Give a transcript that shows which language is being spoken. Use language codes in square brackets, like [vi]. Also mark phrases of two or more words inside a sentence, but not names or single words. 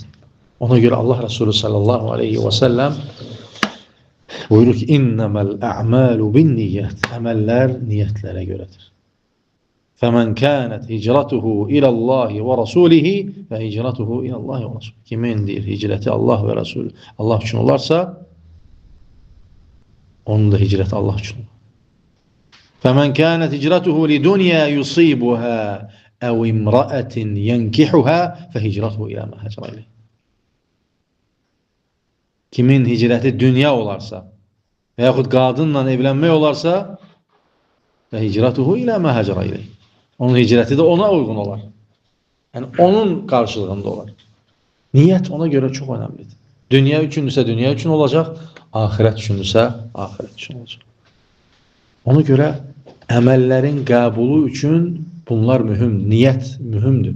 [az] Ona görə Allah Resulü [ar] صلى الله عليه وسلم [az] buyurur ki, [ar] إنما الأعمال بالنية. [az] Əməllər niyyətlərə görədir. [ar] فمن كانت هجرته إلى الله ورسوله وهجرته إلى الله ورسوله. [az] Kimin deyir, hicrəti Allah və Rasulü Allah üçün olarsa, onun da hicrəti Allah üçün olur. [ar] فَمَنْ كَانَتْ هِجْرَتُهُ لِدُنْيَا يُصِيبُهَا اَوْ اِمْرَأَةٍ يَنْكِحُهَا فَهِجْرَتُهُ اِلَى مَا هَجَرَ اِلَيْهِ. [az] Kimin hicrəti dünya olarsa və yaxud qadınla evlənmək olarsa [ar] فَهِجْرَتُهُ اِلَى مَا هَجَرَ اِلَيْهِ. [az] Onun hicrəti də ona uyğun olar. Yəni onun qarşılığında olar. Niyyət ona görə çox önəmlidir. Dünya üçündürsə dünya üçün olacaq, axirət üçündürsə axirət üçün olacaq. Ona görə əməllərin qəbulu üçün bunlar mühüm, niyyət mühümdür.